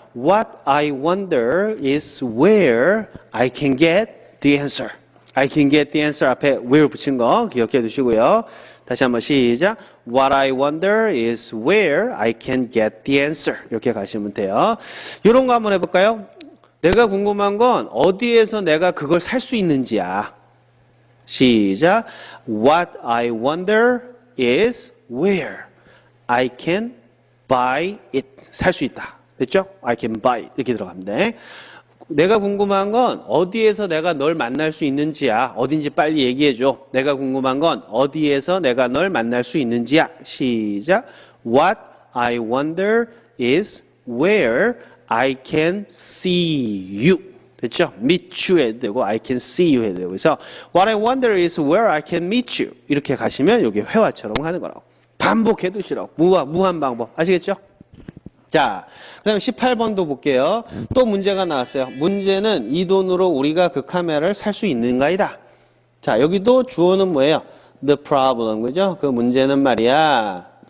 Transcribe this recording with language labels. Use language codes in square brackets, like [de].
[en] What I wonder is where I can get the answer. I can get the answer [ko] 앞에 [en] where [ko] 붙인 거 기억해 두시고요. 다시 한번 시작. [en] What I wonder is where I can get the answer. [ko] 이렇게 가시면 돼요. 이런 거 한번 해볼까요? 내가 궁금한 건 어디에서 내가 그걸 살 수 있는지야. 시작. [en] What I wonder is where I can buy it. [ko] 살 수 있다. 됐죠? [en] I can buy it. [ko] 이렇게 들어가면 돼. 내가 궁금한 건 어디에서 내가 널 만날 수 있는지야. 어딘지 빨리 얘기해줘. 내가 궁금한 건 어디에서 내가 널 만날 수 있는지야. 시작. [en] What I wonder is where I can see you. [ko] 됐죠? [en] meet you [ko] 해도 되고 [en] I can see you 해도 되고. [ko] 그래서 [en] What I wonder is where I can meet you. [ko] 이렇게 가시면 이게 회화처럼 하는 거라고. 반복해 두시라고. 무한 방법. 아시겠죠? 자, 그 다음에 18번도 볼게요. 또 문제가 나왔어요. 문제는 이 돈으로 우리가 그 카메라를 살 수 있는가이다. 자, 여기도 주어는 뭐예요? [en] The problem. [ko] 그죠? 그 문제는 말이야.